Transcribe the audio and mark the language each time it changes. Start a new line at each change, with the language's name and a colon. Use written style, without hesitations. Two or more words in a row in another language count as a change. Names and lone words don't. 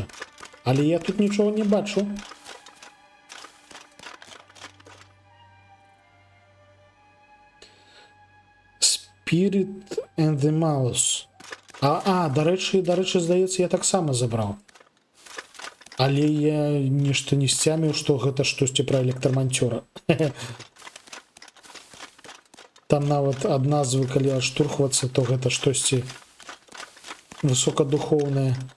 Belarusian: Але я тут нічога не бачу. Spirit and the Mouse. Дарэчы, здаецца, я таксама забраў. Але я нешта не сцяміў, што гэта штосьці пра электраманцёра. Там нават ад назвы, калі адштурхвацца, то гэта штосьці высокадухоўнае.